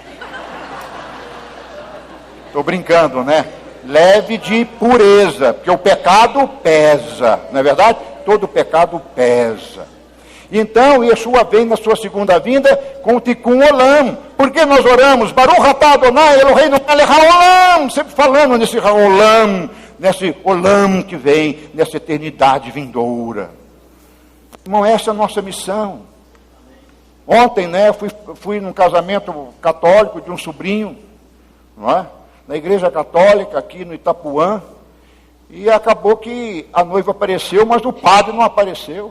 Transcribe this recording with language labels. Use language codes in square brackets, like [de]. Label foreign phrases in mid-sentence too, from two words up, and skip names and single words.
[pt] Estou brincando, né? Leve de pureza, porque o pecado pesa, não é verdade? Todo pecado pesa. Então, Yeshua vem na sua segunda vinda com o [he] תיקון עולם. [pt] Por que nós oramos? [he] ברוך אתה אדוני אלוהינו מלך העולם. [pt] Sempre falando nesse haolam, nesse olam que vem, nessa eternidade vindoura. Irmão, essa é a nossa missão. Ontem, né, fui num casamento católico de um sobrinho, não é? Na igreja católica, aqui no Itapuã, e acabou que a noiva apareceu, mas o padre não apareceu.